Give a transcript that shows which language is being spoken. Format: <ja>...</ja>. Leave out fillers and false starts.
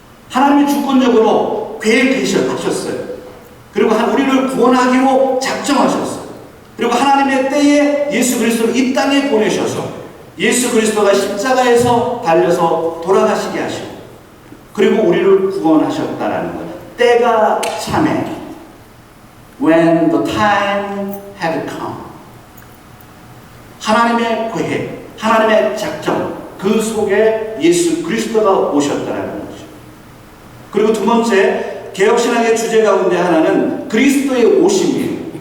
<ko>하나님이 주권적으로 계획하셨어요. 그리고 우리를 구원하기로 작정하셨어요. 그리고 하나님의 때에 예수 그리스도를 이 땅에 보내셔서 예수 그리스도가 십자가에서 달려서 돌아가시게 하시고 그리고 우리를 구원하셨다라는 거예요. 때가 참에</ko> <en>when the time had come.</en> <ko>하나님의 계획, 하나님의 작정, 그 속에 예수 그리스도가 오셨다라는 거죠. 그리고 두 번째, 개혁신학의 주제 가운데 하나는 그리스도의 오심이에요.</ko>